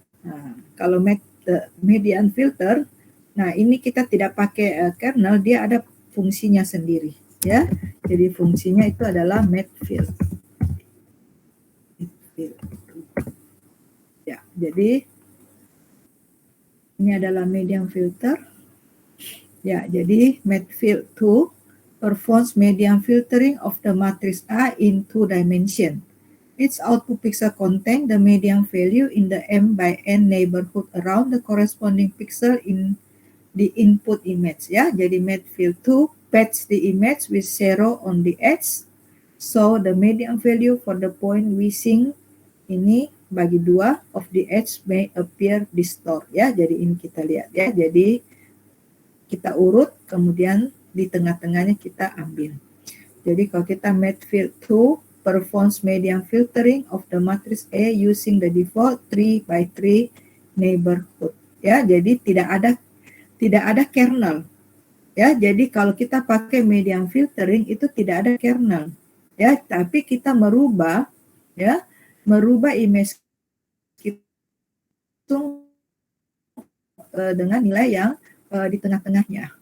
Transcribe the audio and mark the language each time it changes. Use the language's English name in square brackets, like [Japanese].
[Indonesian] Nah, kalau median filter, nah ini kita tidak pakai kernel, dia ada fungsinya sendiri ya. Jadi fungsinya itu adalah Matfield. Ya, jadi ini adalah median filter. Ya, jadi [English] Matfield 2 performs median filtering of the matrix A in 2 dimensions. Its output pixel contain the median value in the M by N neighborhood around the corresponding pixel in the input image. [Indonesian] Ya, jadi [English] Matfield 2 patch the image with 0 on the edge. So the median value for the point we see [Indonesian] ini bagi [English] 2 of the edge may appear distort. [Indonesian] Ya, jadi ini kita lihat ya. Jadi kita urut, kemudian di tengah-tengahnya kita ambil. Jadi kalau kita [English] Matfield 2 performs median filtering of the matrix A using the default 3 by 3 neighborhood. [Indonesian] Ya, jadi tidak ada kernel. Ya, jadi kalau kita pakai median filtering itu tidak ada kernel. Ya, tapi kita merubah image itu dengan nilai yang di tengah-tengahnya.